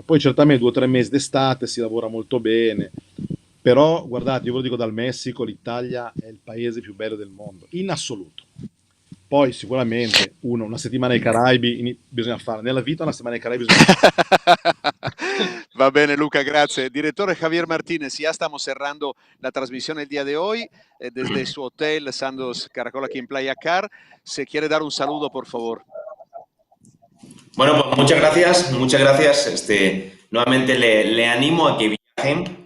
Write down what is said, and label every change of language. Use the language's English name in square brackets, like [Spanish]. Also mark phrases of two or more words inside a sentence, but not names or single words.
[Italian] Poi certamente 2 o 3 mesi d'estate si lavora molto bene, però guardate, io ve lo dico dal Messico, l'Italia è il paese più bello del mondo, in assoluto. Poi sicuramente una settimana ai Caraibi bisogna fare, nella vita una settimana ai Caraibi bisogna fare. Va bene Luca, grazie. [Spanish] Direttore Javier Martinez, ya estamos cerrando la transmisión el día de hoy desde su hotel Sandos Caracol aquí en Playa Car. Se quiere dar un saludo, por favor. Bueno, pues muchas gracias. Nuevamente le animo a que viajen.